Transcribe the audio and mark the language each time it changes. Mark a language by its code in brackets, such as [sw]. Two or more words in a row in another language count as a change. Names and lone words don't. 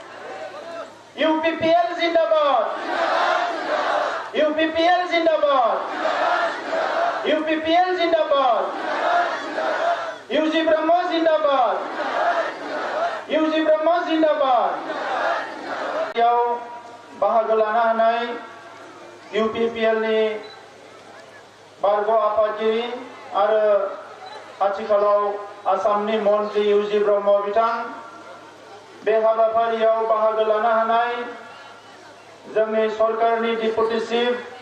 [as] UPPL জিন্দাবাদ, UPPL জিন্দাবাদ, UPPL জিন্দাবাদ, UG ব্রহ্ম জিন্দাবাদ, UG ব্রহ্ম জিন্দাবাদ। [brx] याव बाहागो लानो हानाय UPPL नि बारग' आफादगिरि आरो आथिखालाव आसामनि मन्त्रि UG ब्रह्म बिथां, बे हाबाफारियाव बाहागो लानो हानाय जोंनि सरकारनि डिपुटि चिफ